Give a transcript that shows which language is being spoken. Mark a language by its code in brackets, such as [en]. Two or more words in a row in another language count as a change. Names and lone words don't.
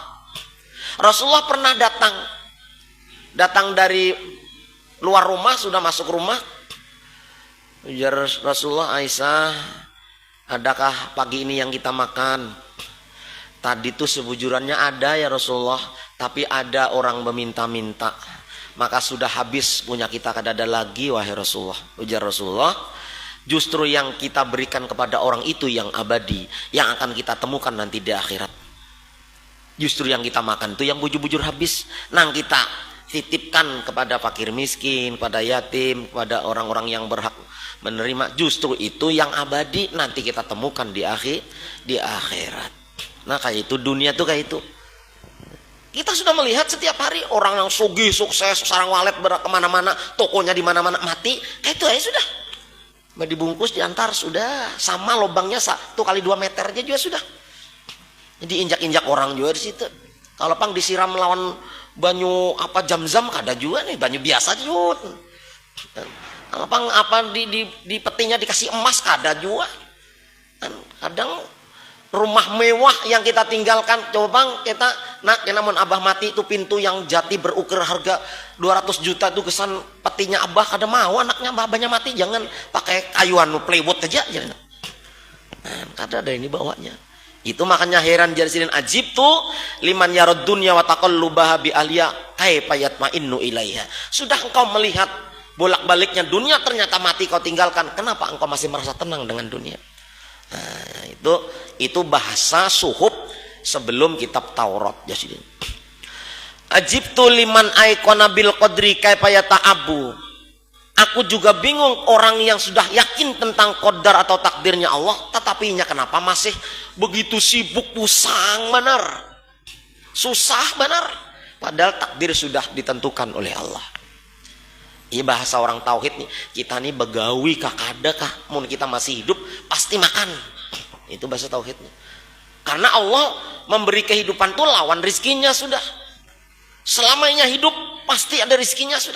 [id] Rasulullah pernah datang dari luar rumah sudah masuk rumah ujar Rasulullah, Aisyah adakah pagi ini yang kita makan? [bjn] Tadi tuh sebujurannya ada ya Rasulullah, tapi ada orang meminta-minta, maka sudah habis punya kita kada ada lagi wahai Rasulullah. Ujar Rasulullah, [id] justru yang kita berikan kepada orang itu yang abadi, yang akan kita temukan nanti di akhirat. Justru yang kita makan itu yang bujur-bujur habis, nang kita titipkan kepada fakir miskin, kepada yatim, kepada orang-orang yang berhak menerima, justru itu yang abadi nanti kita temukan di akhirat. [bjn] Nah kayak itu dunia tuh kayak itu. Kita sudah melihat setiap hari orang yang sugih, sukses, sarang walet kemana-mana, tokonya di mana-mana mati, kayak itu aja sudah. Dibungkus, diantar sudah, sama lubangnya 1 kali 2 meter aja juga sudah. [id] Jadi injak-injak orang juga di situ. [bjn] Kalau pang disiram lawan banyu apa jam-jam kada juga nih, banyu biasa juga. Kalau pang apa di petinya dikasih emas kada juga. Kadang rumah mewah yang kita tinggalkan, coba bang kita nak namun abah mati itu pintu yang jati berukur harga 200 juta itu kesan petinya abah kada mau anaknya abahnya mati, jangan pakai kayuan plywood aja jangan. Nah, kada ada ini bawanya. Itu makanya heran jarisin [ar] عجبت لمن يرى الدنيا و تقلبها ب أهلها كيف يطمئن إليها. [id] Sudah engkau melihat bolak-baliknya dunia ternyata mati kau tinggalkan, kenapa engkau masih merasa tenang dengan dunia? [bjn] Nah, itu bahasa suhub sebelum kitab Taurat jadi. [ar] عجبت لمن أيقن بالقدر كيف يتعب. [id] Aku juga bingung orang yang sudah yakin tentang qadar atau takdirnya Allah, tetapi kenapa masih begitu sibuk pusang benar. Susah benar. Padahal takdir sudah ditentukan oleh Allah. [bjn] Ini bahasa orang tauhid nih. Kita nih begawi kah kada kah? Mun kita masih hidup pasti makan. [id] Itu bahasa tauhidnya. [bjn] Karena Allah memberi kehidupan tuh lawan rizkinya sudah. Selamanya hidup pasti ada rizkinya sudah.